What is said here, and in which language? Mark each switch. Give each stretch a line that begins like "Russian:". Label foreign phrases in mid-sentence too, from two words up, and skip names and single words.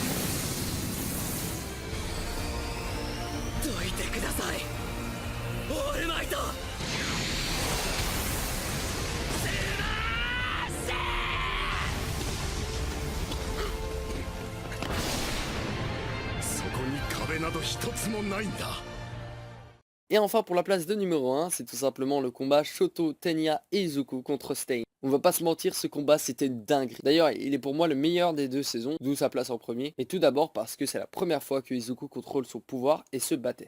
Japanese: どいてください、オールマイト。そこに壁など一つもないんだ。
French: Et enfin pour la place de numéro 1, c'est tout simplement le combat Shoto, Tenya et Izuku contre Stain. On va pas se mentir, ce combat c'était une dinguerie. D'ailleurs, il est pour moi le meilleur des deux saisons, d'où sa place en premier. Et tout d'abord parce que c'est la première fois que Izuku contrôle son pouvoir et se battait.